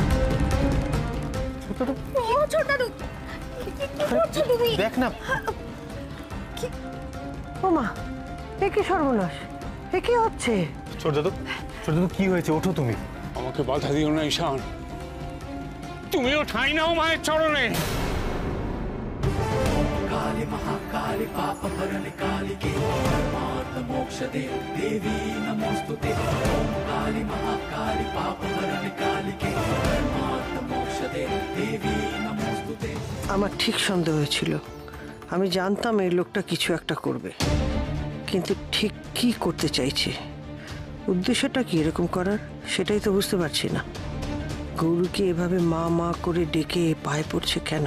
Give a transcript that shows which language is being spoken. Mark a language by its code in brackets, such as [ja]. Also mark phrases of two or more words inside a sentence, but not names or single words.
[bn] ও ছোট দাদু কি করছো তুমি? দেখ না। ও মা, এ কি সর্বনাশ, এ কি হচ্ছে? ছোট দাদু, ছোট দাদু কি হয়েছে? ওঠো তুমি। আমাকে বাধা দিও না ঈশান, তুমিও ঠাঁই নাও মায়ের চরণে। [sa] काली महाकाली पाप हरण काली के परमार्थ मोक्ष दे देवी नमोस्तुते। ओम काली महाकाली पाप हरण काली के परमार्थ मोक्ष दे देवी नमोस्तुते। [bn] আমার ঠিক সন্দেহ হয়েছিল, আমি জানতাম এই লোকটা কিছু একটা করবে, কিন্তু ঠিক কি করতে চাইছে, উদ্দেশ্যটা কি এরকম করার সেটাই তো বুঝতে পারছি না। গৌরীকে এভাবে মা মা করে ডেকে পায়ে পড়ছে কেন?